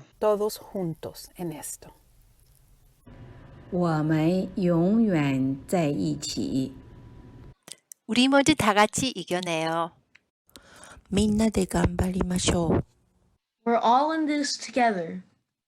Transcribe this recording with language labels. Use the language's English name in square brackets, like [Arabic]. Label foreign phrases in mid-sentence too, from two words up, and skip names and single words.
[Spanish] Todos juntos en esto. [Chinese] 我们永远在一起。 [Korean] 우리 모두 다 같이 이겨내요. [Japanese] みんなで頑張りましょう。 [English] We're all in this together.